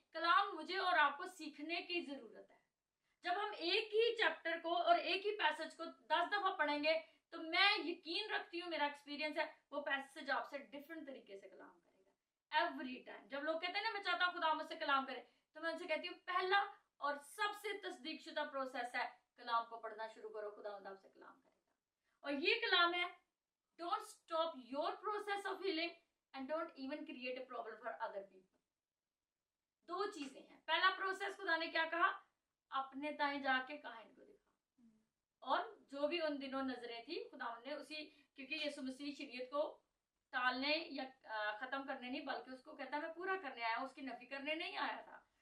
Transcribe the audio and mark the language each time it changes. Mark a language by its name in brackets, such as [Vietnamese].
[Hindi] कलाम मुझे और आपको सीखने की जरूरत है। जब हम एक ही चैप्टर को और एक ही पैसेज को 10 दफा पढ़ेंगे, तो मैं यकीन रखती हूँ, मेरा एक्सपीरियंस है, वो पैसेज आपसे डिफरेंट तरीके से कलाम करेगा एवरी टाइम। जब लोग कहते हैं ना मैं चाहता हूँ खुदा मुझसे कलाम करे, तो मैं उनसे कहती हूँ पहला और सबसे तस्दीक शुदा प्रोसेस है, कलाम को पढ़ना शुरू करो, खुदा आपसे कलाम करेगा। और ये कलाम है [English] Don't stop your process of healing and don't even create a problem for other people. [Hindi] दो चीजें हैं. पहला प्रोसेस खुदा ने क्या कहा, अपने ताई जाके कहा इनको दिखा. और जो भी उन दिनों नजरें थी खुदा ने उसी, क्योंकि यीशु मसीह शरीयत को टालने या खत्म करने नहीं, बल्कि उसको कहता मैं पूरा करने आया हूँ, उसकी नफी करने नहीं आया था.